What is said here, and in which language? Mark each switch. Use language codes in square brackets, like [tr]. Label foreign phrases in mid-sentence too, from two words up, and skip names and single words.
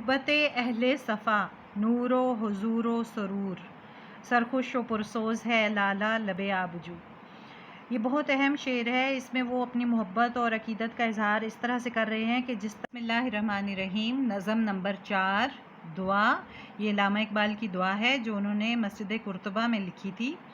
[ur] صحبت اہل صفا نور و حضور و سرور، سرخوش و پرسوز ہے لالا لب آبجو۔ یہ بہت اہم شعر ہے۔ اس میں وہ اپنی محبت اور عقیدت کا اظہار اس طرح سے کر رہے ہیں کہ [ar] بسم اللہ الرحمن الرحیم، [ur] نظم نمبر 4، دعا۔ یہ علامہ اقبال کی دعا ہے جو انہوں نے مسجد قرطبہ میں لکھی تھی۔